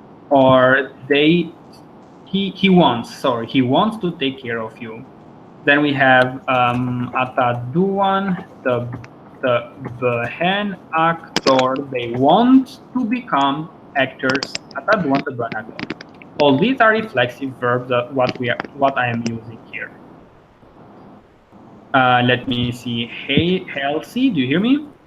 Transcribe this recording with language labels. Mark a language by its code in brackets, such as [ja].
[en] Or he wants to take care of you. Then we have [sq] ata duan të bëhen aktor. [en] They want to become actors. [sq] Ata duan të bëhen aktor. [en] All these are reflexive verbs. What I am using here. Let me see. Hey, Halsey, do you hear me?